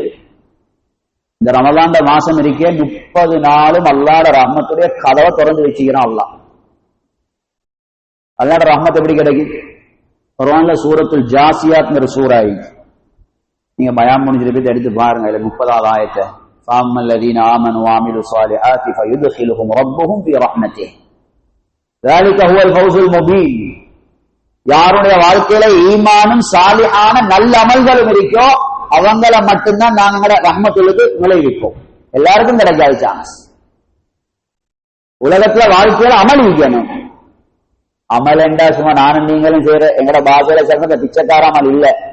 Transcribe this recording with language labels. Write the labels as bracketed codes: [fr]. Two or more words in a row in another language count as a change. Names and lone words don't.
[ta] இந்த ரமலான் மாசம் இருக்கே 30 நாளும் அல்லாஹ்ட ரஹ்மத்துடைய கதவை திறந்து வச்சுக்கிறான் அல்லாஹ். அல்லாஹ்ட ரஹ்மத் எப்படி கிடைக்கும்? குர்ஆன்ல சூரத்துல் ஜாசியாத்ங்கிற சூரா, நீங்க பயான் முடிஞ்சிட்டு போய் எடுத்து பாருங்க. இதுல 30வது ஆயத்தை, [ar] فأما الذين آمنوا وعملوا الصالحات فيدخلهم ربهم في رحمته ذلك هو الفوز المبين. [ta] யாருடைய வாழ்க்கையில ஈமானும் சாலிஹான நல்ல அமல்களும் இருக்கோ அவங்கள மட்டும்தான் நாங்க ரஹ்மத்துக்கு நுழைவிப்போம். எல்லாருக்கும் கிடைக்காது சான்ஸ். உலகத்துல வாழ்க்கையில அமல் இருக்கணும். அமல் என்றா சும்மா நானும் நீங்களும் செய்யற எங்கட பாஷையில சேர்ந்த பிச்சைக்கார அமல் இல்ல.